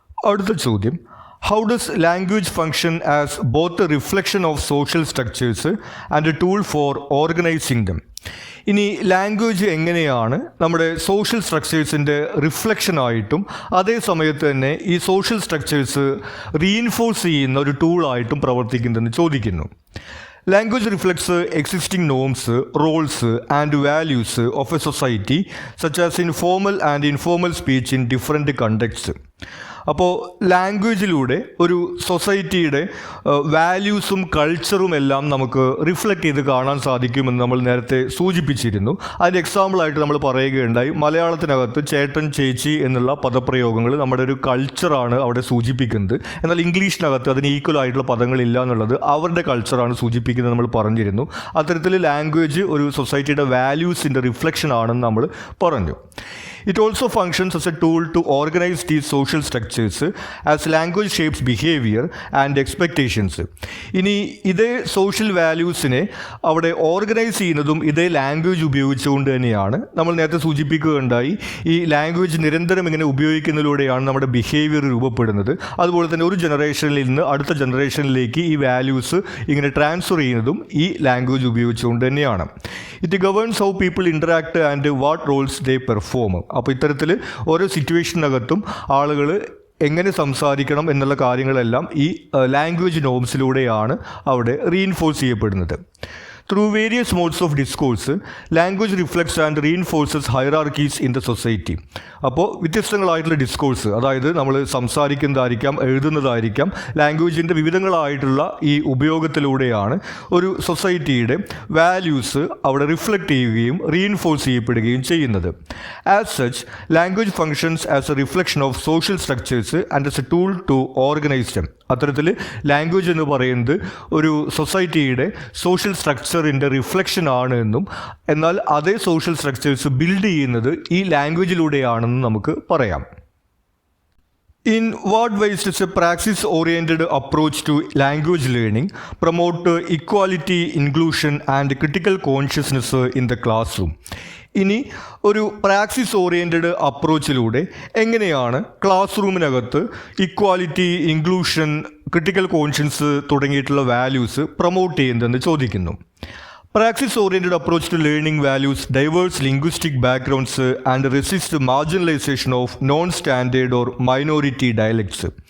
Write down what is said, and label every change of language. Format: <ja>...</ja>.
<ml>അടുത്ത ചോദ്യം,</ml> <en>How does language function as both a reflection of social structures and a tool for organising them?</en> <ml>ഇനി language എങ്ങനെയാണ് നമ്മുടെ social സ്ട്രക്ചേഴ്സിൻ്റെ റിഫ്ലക്ഷനായിട്ടും അതേ സമയത്ത് തന്നെ ഈ സോഷ്യൽ സ്ട്രക്ചേഴ്സ് റീഇൻഫോഴ്സ് ചെയ്യുന്ന ഒരു ടൂളായിട്ടും പ്രവർത്തിക്കുന്നതെന്ന് ചോദിക്കുന്നു.</ml> <en>Language reflects existing norms, roles and values of a society, such as in formal and informal speech in different contexts.</en> <ml>അപ്പോൾ ലാംഗ്വേജിലൂടെ ഒരു സൊസൈറ്റിയുടെ വാല്യൂസും കൾച്ചറും എല്ലാം നമുക്ക് റിഫ്ലക്റ്റ് ചെയ്ത് കാണാൻ സാധിക്കുമെന്ന് നമ്മൾ നേരത്തെ സൂചിപ്പിച്ചിരുന്നു. അതിൻ്റെ എക്സാമ്പിളായിട്ട് നമ്മൾ പറയുകയുണ്ടായി, മലയാളത്തിനകത്ത് ചേട്ടൻ ചേച്ചി എന്നുള്ള പദപ്രയോഗങ്ങൾ നമ്മുടെ ഒരു കൾച്ചറാണ് അവിടെ സൂചിപ്പിക്കുന്നത്. എന്നാൽ ഇംഗ്ലീഷിനകത്ത് അതിന് ഈക്വൽ ആയിട്ടുള്ള പദങ്ങളില്ല എന്നുള്ളത് അവരുടെ കൾച്ചറാണ് സൂചിപ്പിക്കുന്നത് നമ്മൾ പറഞ്ഞിരുന്നു. അത്തരത്തിൽ ലാംഗ്വേജ് ഒരു സൊസൈറ്റിയുടെ വാല്യൂസിൻ്റെ റിഫ്ലക്ഷൻ ആണെന്ന് നമ്മൾ പറഞ്ഞു.</ml> <en>It also functions as a tool to organize these social structures as language shapes behavior and expectations.</en> <ml>ഇനി ഇതേ സോഷ്യൽ വാല്യൂസിനെ അവിടെ ഓർഗനൈസ് ചെയ്യുന്നതും ഇതേ ലാംഗ്വേജ് ഉപയോഗിച്ചുകൊണ്ട് തന്നെയാണ്. നമ്മൾ നേരത്തെ സൂചിപ്പിക്കുകയുണ്ടായി, ഈ ലാംഗ്വേജ് നിരന്തരം ഇങ്ങനെ ഉപയോഗിക്കുന്നതിലൂടെയാണ് നമ്മുടെ ബിഹേവിയർ രൂപപ്പെടുന്നത്. അതുപോലെ തന്നെ ഒരു ജനറേഷനിൽ നിന്ന് അടുത്ത ജനറേഷനിലേക്ക് ഈ വാല്യൂസ് ഇങ്ങനെ ട്രാൻസ്ഫർ ചെയ്യുന്നതും ഈ ലാംഗ്വേജ് ഉപയോഗിച്ചുകൊണ്ട് തന്നെയാണ്.</ml> <en>It governs how people interact and what roles they perform.</en> <ml>അപ്പോൾ ഇത്തരത്തിൽ ഓരോ സിറ്റുവേഷനകത്തും ആളുകൾ എങ്ങനെ സംസാരിക്കണം എന്നുള്ള കാര്യങ്ങളെല്ലാം ഈ ലാംഗ്വേജ് നോംസിലൂടെയാണ് അവിടെ റീഇൻഫോഴ്സ് ചെയ്യപ്പെടുന്നത്.</ml> <en>Through various modes of discourse, language reflects and reinforces hierarchies in the society.</en> <ml>അപ്പോൾ വ്യത്യസ്തങ്ങളായിട്ടുള്ള ഡിസ്കോഴ്സ്, അതായത് നമ്മൾ സംസാരിക്കുന്നതായിരിക്കാം, എഴുതുന്നതായിരിക്കാം, ലാംഗ്വേജിൻ്റെ വിവിധങ്ങളായിട്ടുള്ള ഈ ഉപയോഗത്തിലൂടെയാണ് ഒരു സൊസൈറ്റിയുടെ വാല്യൂസ് അവിടെ റിഫ്ലക്റ്റ് ചെയ്യുകയും റീഇൻഫോഴ്സ് ചെയ്യപ്പെടുകയും ചെയ്യുന്നത്.</ml> <en>As such, language functions as a reflection of social structures and as a tool to organise them.</en> <ml>അത്തരത്തിൽ ലാംഗ്വേജ് എന്ന് പറയുന്നത് ഒരു സൊസൈറ്റിയുടെ സോഷ്യൽ സ്ട്രക്ചറിൻ്റെ റിഫ്ലക്ഷൻ ആണ് എന്നും, എന്നാൽ അതേ സോഷ്യൽ സ്ട്രക്ചേഴ്സ് ബിൽഡ് ചെയ്യുന്നത് ഈ ലാംഗ്വേജിലൂടെയാണെന്നും നമുക്ക് പറയാം.</ml> <en>In what ways does a praxis-oriented approach to language learning promote equality, inclusion and critical consciousness in the classroom?</en> <ml>ഇനി ഒരു പ്രാക്സിസ് ഓറിയൻറ്റഡ് അപ്രോച്ചിലൂടെ എങ്ങനെയാണ് ക്ലാസ് റൂമിനകത്ത് ഇക്വാലിറ്റി, ഇൻക്ലൂഷൻ, ക്രിട്ടിക്കൽ കോൺഷ്യൻസ് തുടങ്ങിയിട്ടുള്ള വാല്യൂസ് പ്രൊമോട്ട് ചെയ്യുന്നതെന്ന് ചോദിക്കുന്നു.</ml> <en>Praxis-oriented approach to learning values diverse linguistic backgrounds and resist marginalization of non-standard or minority dialects.</en>